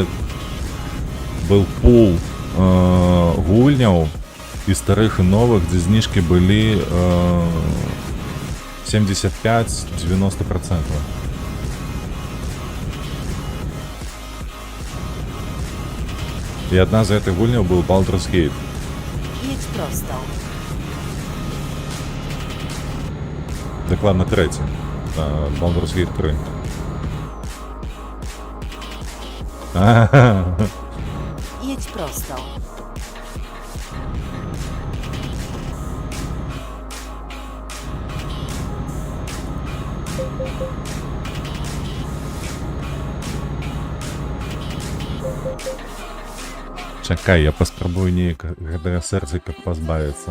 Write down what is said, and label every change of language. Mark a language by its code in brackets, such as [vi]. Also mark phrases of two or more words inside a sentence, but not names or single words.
[be] Был пул гульняў і старых і новых, дзе знижкі былі 75-90%. І одна з гэтых гульняў быў Baldur's Gate. [pl] Jedź prosto. [be] Дакладна трэці. Baldur's Gate 3. [pl] Jedź prosto. [be] Чакай, я паспрабую неяк гэтага сэрціка пазбавіцца.